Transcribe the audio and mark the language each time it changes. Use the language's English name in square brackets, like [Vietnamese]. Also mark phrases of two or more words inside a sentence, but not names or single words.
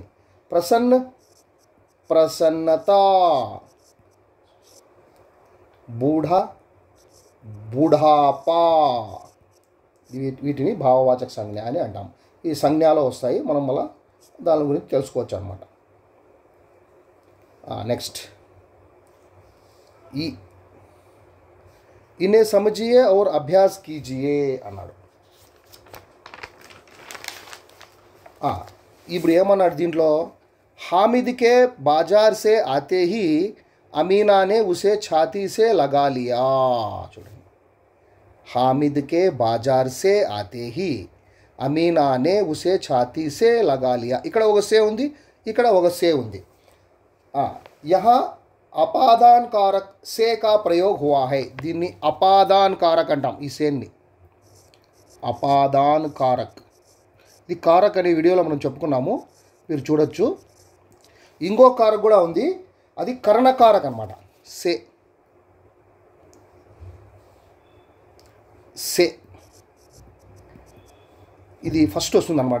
[Hindi] प्रसन्न, प्रसन्नता. बूढ़ा, बुढ़ापा. [Telugu] వీటిని భావవాచక సంజ్ఞ అని అంటాం. ఈ సంజ్ఞలో వస్తాయి, మనం మళ్ళీ దాని గురించి తెలుసుకోవచ్చు అనమాట. [Hindi] నెక్స్ట్ ఈ इन्हें समझिए और अभ्यास कीजिए అన్నాడు. [Telugu] ఇప్పుడు ఏమన్నాడు దీంట్లో, [Hindi] हामिद के बाजार से आते ही अमीना ने उसे छाती से लगा लिया. చూడండి, हामिद के बाजार से आते ही अमीना ने उसे छाती से लगा लिया. [Telugu] ఇక్కడ ఒక సే ఉంది, ఇక్కడ ఒక సే ఉంది. [Hindi] यहाँ अपादान कारक से का प्रयोग हुआ है. [Telugu] దీన్ని అపాదాన్ కారక్ అంటాం. ఈ సేన్ని అపాదాన్ కారక్. ఇది కారక్ అనే వీడియోలో మనం చెప్పుకున్నాము, మీరు చూడొచ్చు. ఇంకో కారక్ కూడా ఉంది, అది కర్ణకారక్ అనమాట. సే, సే ఇది ఫస్ట్ వస్తుంది అనమాట.